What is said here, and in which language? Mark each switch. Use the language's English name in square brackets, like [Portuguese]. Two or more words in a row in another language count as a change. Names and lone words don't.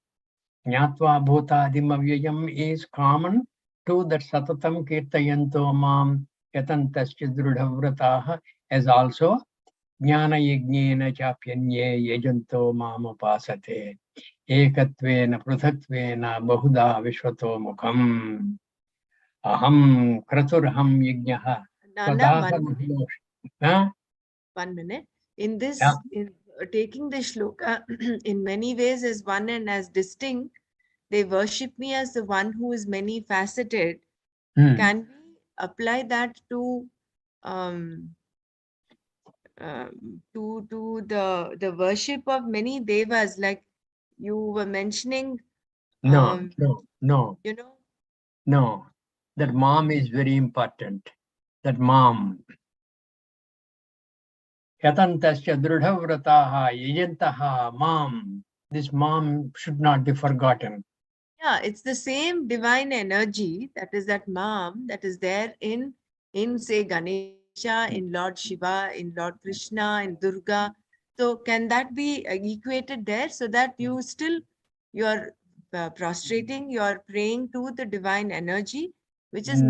[Sanskrit] ज्ञात्वा भूतादिम् अव्ययम् [English] is common to that [Sanskrit] सततं कीर्तयन्तो मां यतन्तश्च दृढव्रताः, [English] as also [Sanskrit] ज्ञान यज्ञेन चाप्यन्ये यजन्तो माम् उपासते एकत्वेन पृथक्त्वेन बहुधा विश्वतो मुखम्. अहं क्रतुरहं यज्ञः. [English] Nana, 1 minute. In this, Yeah. in taking the shloka, in many ways as one and as distinct, they worship me as the one who is many faceted. Can we apply that to to the worship of many devas, like you were mentioning. No, no. You know. No, that mom is very important. That mom. [Sanskrit] यतन्तश्च दृढव्रताः यजन्तः माम्. [English] This mom should not be forgotten. Yeah, it's the same divine energy, that is that mom, that is there in say Ganesha, in Lord Shiva, in Lord Krishna, in Durga. So can that be equated there, so that you're prostrating, you're praying to the divine energy, which is